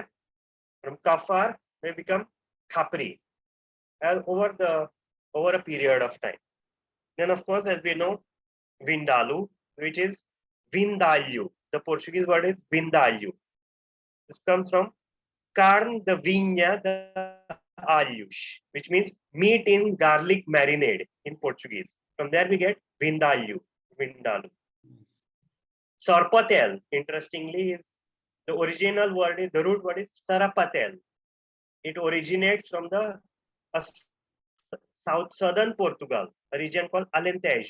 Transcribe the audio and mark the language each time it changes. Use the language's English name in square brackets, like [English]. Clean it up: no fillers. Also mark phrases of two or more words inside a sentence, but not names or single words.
[English] From kafar, they become khapri over a period of time. Then, of course, as we know, vindalu, which is vindalhu. The Portuguese word is vindalhu. This comes from [Portuguese] carne de vinha de alhos, [English] which means meat in garlic marinade in Portuguese. From there we get vindalhu. Sorpotel, interestingly, is the original word, the root word is sarapatel. It originates from the southern Portugal, a region called Alentejo.